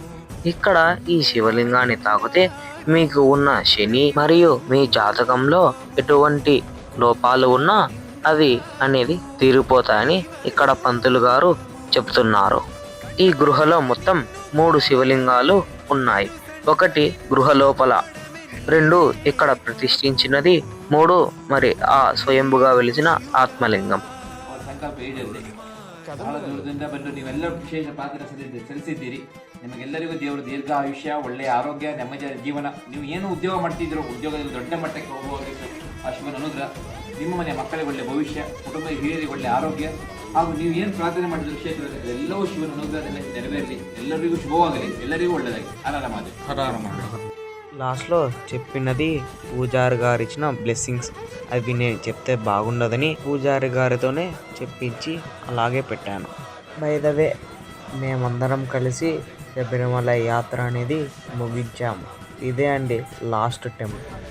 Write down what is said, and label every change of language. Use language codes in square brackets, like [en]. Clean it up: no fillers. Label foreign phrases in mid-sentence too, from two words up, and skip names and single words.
[te] ఇక్కడ ఈ శివలింగాన్ని తాకితే మీకు ఉన్న శని మరియు మీ జాతకంలో ఎటువంటి లోపాలు ఉన్నా అవి అనేది తీరిపోతాయని ఇక్కడ పంతులు గారు చెప్తున్నారు. ఈ గృహలో మొత్తం 3 శివలింగాలు ఉన్నాయి. ఒకటి గృహ లోపల, 2 ఇక్కడ ప్రతిష్ఠించినది, 3 మరి ఆ స్వయంభుగా వెలిసిన ఆత్మలింగం. [kn] ಸಂಕಲ್ಪ ಈಡೇರಿದೆ. ಬಹಳ ದೂರದಿಂದ ಬಂದು ನೀವೆಲ್ಲರೂ ವಿಶೇಷ ಪಾತ್ರ ಸಲ್ಲಿಸಿದ್ದೀರಿ. ನಿಮಗೆಲ್ಲರಿಗೂ ದೇವರು ದೀರ್ಘ ಆಯುಷ್ಯ, ಒಳ್ಳೆಯ ಆರೋಗ್ಯ, ನೆಮ್ಮದಿಯ ಜೀವನ. ನೀವು ಏನು ಉದ್ಯೋಗ ಮಾಡ್ತಿದ್ರು, ಉದ್ಯೋಗದಲ್ಲಿ ದೊಡ್ಡ ಮಟ್ಟಕ್ಕೆ ಹೋಗುವಾಗಿತ್ತು ಆ ಶಿವನ ಅನುಗ್ರಹ, ನಿಮ್ಮ ಮನೆಯ ಮಕ್ಕಳಿಗೆ ಒಳ್ಳೆಯ ಭವಿಷ್ಯ, ಕುಟುಂಬದ ಹಿರಿಯರಿಗೆ ಒಳ್ಳೆಯ ಆರೋಗ್ಯ, ಹಾಗೂ ನೀವು ಏನು ಪ್ರಾರ್ಥನೆ ಮಾಡಿದ ಕ್ಷೇತ್ರದಲ್ಲಿ ಎಲ್ಲವೂ ಶಿವನ ಅನುಗ್ರಹದಲ್ಲಿ ನೆರವೇರಲಿ. ಎಲ್ಲರಿಗೂ ಶುಭವಾಗಲಿ, ಎಲ್ಲರಿಗೂ ಒಳ್ಳೆಯದಾಗಿ. ಹರ [te] లాస్ట్లో చెప్పినది పూజారి గారు ఇచ్చిన బ్లెస్సింగ్స్. అవి నేను చెప్తే బాగుండదని పూజారి గారితోనే చెప్పించి అలాగే పెట్టాను. [en] by the way, [te] మేమందరం కలిసి శబరిమల యాత్ర అనేది ముగించాము. ఇదే అండి [en] last temple.